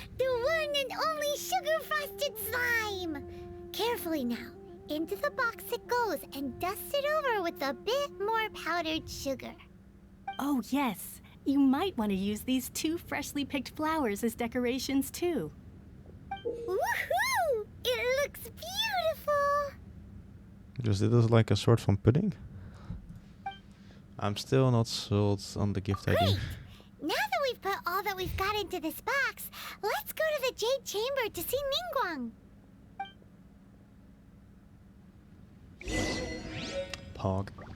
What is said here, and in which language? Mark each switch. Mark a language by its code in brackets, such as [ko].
[en] The one and only sugar-frosted slime! Carefully now. Into the box it goes and dust it over with a bit more powdered sugar. Oh yes, you might want to use these 2 freshly picked flowers as decorations too. Woohoo! It looks beautiful! [nl] Dus dit is like a soort van pudding? [en] I'm still not sold on the gift idea. Great! Now that we've put all that we've got into this box, let's go to the Jade Chamber to see Ningguang. Pog.